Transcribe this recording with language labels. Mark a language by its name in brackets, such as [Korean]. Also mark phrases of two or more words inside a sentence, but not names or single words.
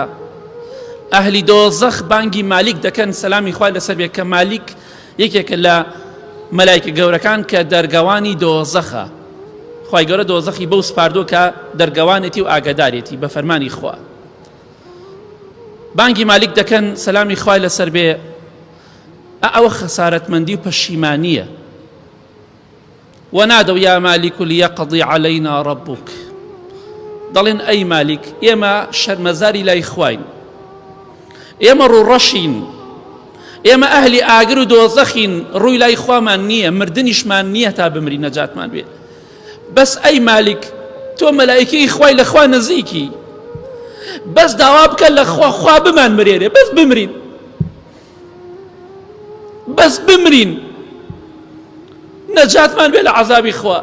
[Central Kurdish] ئەهلی دۆزەخ بانگی مالیک دەکەن، سەلامی خوای لەسەر بێ، کە مالیک یەکێکە لە مەلایکە گەورەکان کە دەرگەوانی دۆزەخە. خوای گەورە دۆزەخی بەو سپاردۆ کە دەرگەوانێتی و ئاگادارێتی بە فەرمانی خوا. بانگی مالیک دەکەن، سەلامی خوای لەسەر بێ، ئەوە خەسارەتمەندی و پەشیمانیە. [Arabic] ونادوا يا مالك ليقضي علينا ربك، [Central Kurdish] دەڵێن ئەی مالیک ئێمە شەرمەزاری لای خوین، ئێمە ڕوڕەشین، ئێمە ئەهلی ئاگر و دۆزەخین، ڕووی لای خوامان نییە، مردنیشمان نییە تا بمری نەجاتمان بێ. بەس ئەی مالیک تۆ مەلایکەی خوای لە خوا نزیکی، بەس داوا بکە لە خوا بمان مرێرێ، بەس بمرین نەجاتمان بێ لە عەزابی خوا.